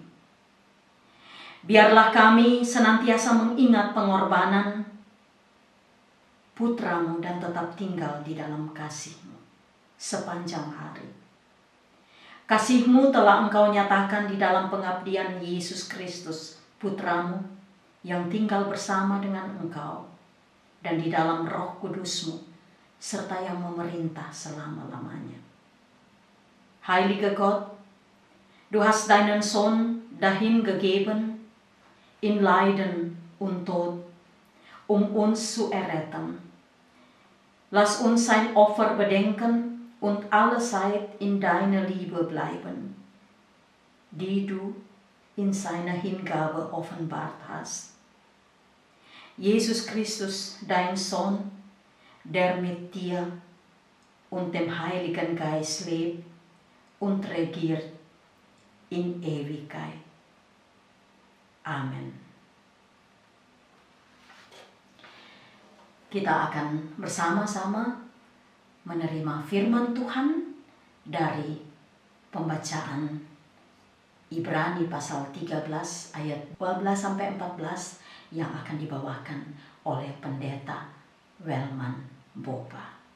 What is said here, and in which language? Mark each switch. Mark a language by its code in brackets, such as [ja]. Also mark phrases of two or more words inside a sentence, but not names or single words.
[id] Biarlah kami senantiasa mengingat pengorbanan putramu dan tetap tinggal di dalam kasih-Mu sepanjang hari. Kasih-Mu telah Engkau nyatakan di dalam pengabdian Yesus Kristus, putramu yang tinggal bersama dengan Engkau, dan di dalam Roh Kudus-Mu, serta yang memerintah selama-lamanya. [de] Heilige Gott, du hast deinen Sohn dahin gegeben, in Leiden und Tod, uns zu erretten. Lass uns sein Opfer bedenken und alle Zeit in deiner Liebe bleiben, die du in seiner Hingabe offenbart hast. Jesus Christus, dein Sohn, der mit dir und dem Heiligen Geist lebt und regiert in Ewigkeit. Amen. [id] Kita akan bersama-sama menerima firman Tuhan dari pembacaan Ibrani pasal 13 ayat 12-14 yang akan dibawakan oleh Pendeta Welman Bopa.